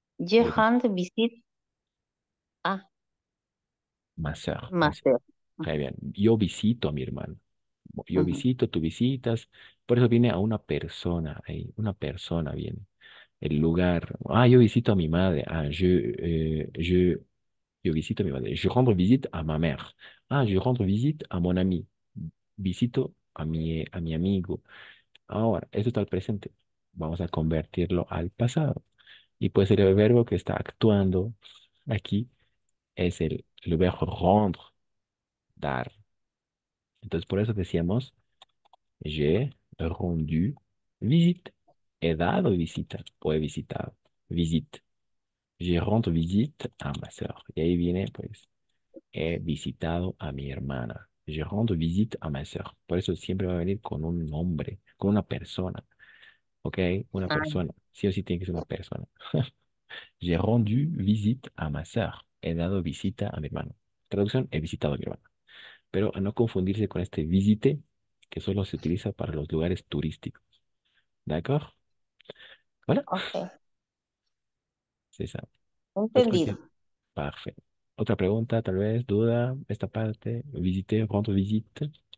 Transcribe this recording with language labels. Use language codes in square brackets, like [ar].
[fr] je rends visite a Ma sœur, ma sœur. Très bien. [es] Yo visito a mi hermano. Yo Ujú. visito, tú visitas. Por eso viene a una persona ahí. Una persona viene. El lugar. Ah, yo visito a mi madre. Ah, yo visito a mi madre. [fr] Je rends visite a ma mère. Ah, je rends visite a mon ami. [es] Visito a mi amigo. Ahora, esto está al presente. Vamos a convertirlo al pasado. Y puede ser el verbo que está actuando aquí. Es el verbo rendre, dar. Entonces, por eso decíamos. [fr] J'ai rendu visite. [es] He dado visita o he visitado. Visite. [fr] Je rends visite a ma sœur. [es] Y ahí viene, pues, he visitado a mi hermana. [fr] Je rends visite a ma sœur. [es] Por eso siempre va a venir con un nombre, con una persona. ¿Ok? Una Ay, persona. Sí o sí tiene que ser una persona. [fr] J'ai rendu visite a ma sœur. [es] He dado visita a mi hermano. Traducción, he visitado a mi hermano. Pero a no confundirse con este visite, que solo se utiliza para los lugares turísticos. [fr] ¿D'accord? Voilà, [es] ok, [fr] c'est ça. Otra [es] entendido. que... Parfait. Otra pregunta, tal vez, duda, esta parte, visiter, rendre visite.